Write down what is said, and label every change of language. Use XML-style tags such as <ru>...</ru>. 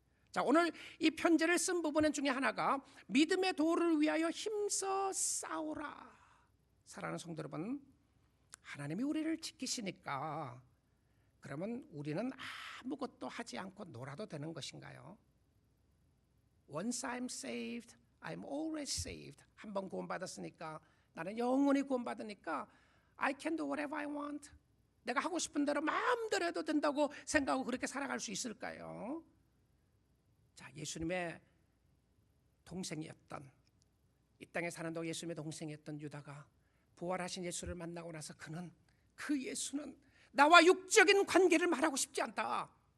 <ko>자, 오늘 이 편지를 쓴 부분 중에 하나가 믿음의 도를 위하여 힘써 싸우라. 사랑하는 성도 여러분, 하나님이 우리를 지키시니까 그러면 우리는 아무것도 하지 않고 놀아도 되는 것인가요?</ko> <en>Once I'm saved, I'm always saved.</en> <ko>한번 구원받았으니까 나는 영원히 구원받으니까</ko> <en>I can do whatever I want.</en> <ko>내가 하고 싶은 대로 마음대로 해도 된다고 생각하고 그렇게 살아갈 수 있을까요? 자, 예수님의 동생이었던, 이 땅에 사는 동안 예수님의 동생이었던 유다가 부활하신 예수를 만나고 나서 그 예수는 나와 육적인 관계를 말하고 싶지 않다.</ko>